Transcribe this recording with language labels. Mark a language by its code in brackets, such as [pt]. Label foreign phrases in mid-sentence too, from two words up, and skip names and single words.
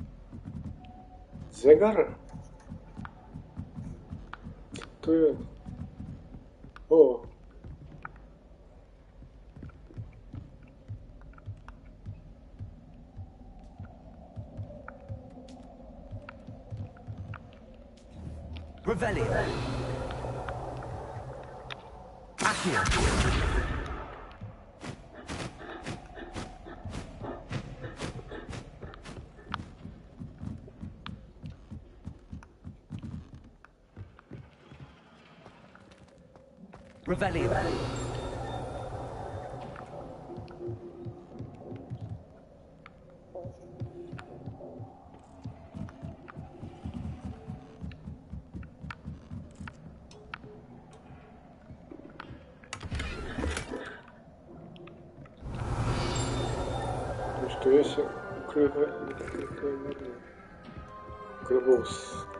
[pl] Zegar? Co to jest? O! Revelio. Accio. Revelio. Już to jest grobus.